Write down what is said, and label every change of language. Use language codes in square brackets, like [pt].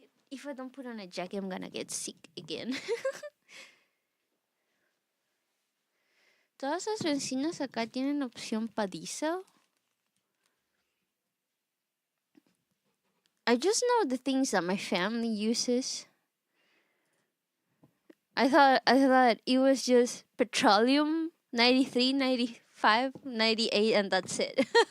[en] If I don't put on a jacket, I'm gonna get sick again. [es] Todas las bencinas acá tienen opción para diesel. [en] I just know the things that my family uses. I thought it was just petroleum, 93, 95, 98, and that's it.